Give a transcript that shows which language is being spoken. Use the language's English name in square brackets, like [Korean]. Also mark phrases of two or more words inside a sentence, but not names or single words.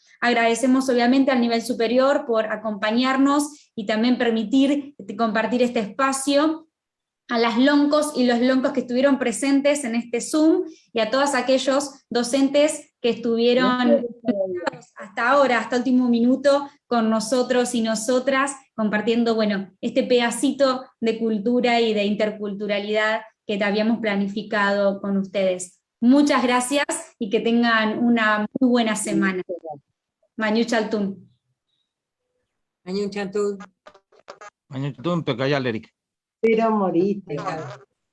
[Spanish] Agradecemos obviamente al nivel superior por acompañarnos y también permitir compartir este espacio, a las loncos y los loncos que estuvieron presentes en este Zoom, y a todos aquellos docentes que estuvieron hasta ahora, hasta el último minuto, con nosotros y nosotras, compartiendo, bueno, este pedacito de cultura y de interculturalidad que habíamos planificado con ustedes. Muchas gracias y que tengan una muy buena semana. [Mapuche] Mañu Chaltún. Mañu Chaltún. Mañu Chaltún, Pecayal, Eric. [Spanish] Pero moriste.